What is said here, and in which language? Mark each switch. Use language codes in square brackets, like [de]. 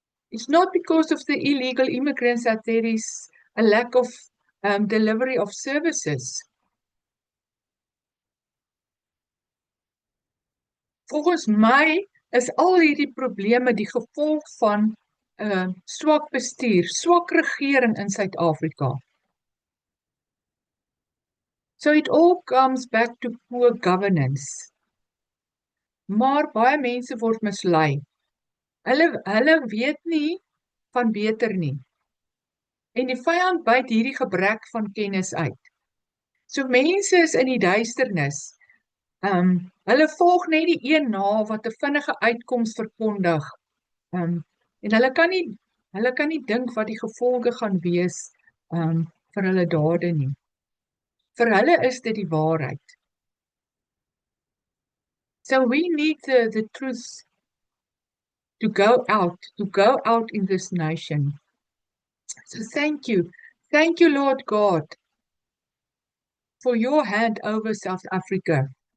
[en] It's not because of the illegal immigrants that there is a lack of delivery of services. [af] Volgens my is al hierdie probleme die gevolg van swak bestuur, swak regering in Suid-Afrika. [en] So it all comes back to poor governance. [af] Maar baie mense word mislei. Hulle weet nie van beter nie. En die vyand byt hierdie gebrek van kennis uit. So mense is in die duisternis. Hulle volg net die een na wat 'n vinnige uitkoms verkondig. En hulle kan nie dink wat die gevolge gaan wees vir hulle dade nie. Vir hulle is dit die waarheid. [en] So we need the truth to go out in this nation. So thank you, Lord God, for your hand over South Africa.